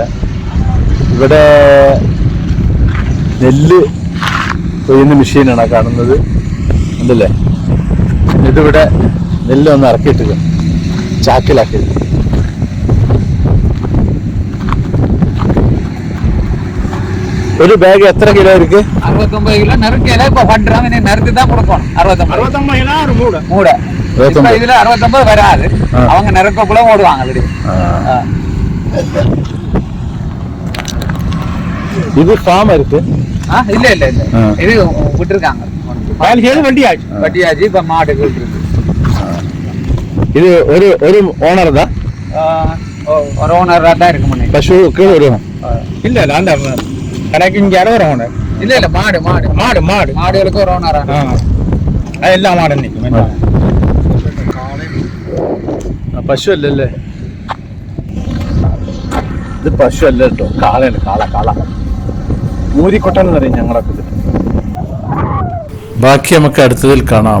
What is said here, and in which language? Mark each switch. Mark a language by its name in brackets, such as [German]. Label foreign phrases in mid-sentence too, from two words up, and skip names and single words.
[Malayalam] ഇവിടെ നെല്ല് കൊയ്യുന്ന മെഷീനാണ് കാണുന്നത്, ഉണ്ടല്ലേ. ഇതിവിടെ നെല്ല് ഒന്ന് ഇറക്കിയിട്ടില്ല, ചാക്കിലാക്കി. ഒരു ബാഗ് എത്ര കിലോ இருக்கு? [Tamil] 69 கிலோ நறுக்கையில இப்ப பண்றாங்க. நீ நறுக்கு தான் கொடுக்கணும். 69 கிலோ ஒரு மூடை. இப்ப இதுல 69 வராது. அவங்க நறுக்கக்குள்ள ஓடுவாங்க அப்படி. இது ஃபார்ம் இருக்கு. இல்ல இல்ல இல்ல, இது விட்டுருக்காங்க. வட்டியாச்சு. இப்ப மாடு இருக்கு. இது ஒரு ஒரு ஓனர் தான். ஒரு ஓனரா தான் இருக்கு முன்னே. பசுக்கு ஒரு இல்ல இல்ல, அந்த கணக்கு இங்க யாரோ ஒரு ஓனர். இல்ல இல்ல, மாடு மாடு மாடு மாடு மாடுகளுக்கு ஒரு ஓனரா. [Malayalam] എല്ലാം ആടെ നിൽക്കും. പശു അല്ലല്ലേ ഇത്? പശു അല്ല കേട്ടോ, കാളയാണ്. കാള മൂരിക്കൊട്ടൻ പറയും ഞങ്ങളൊക്കെ ഇത്. ബാക്കി നമുക്ക് അടുത്തതിൽ കാണാം.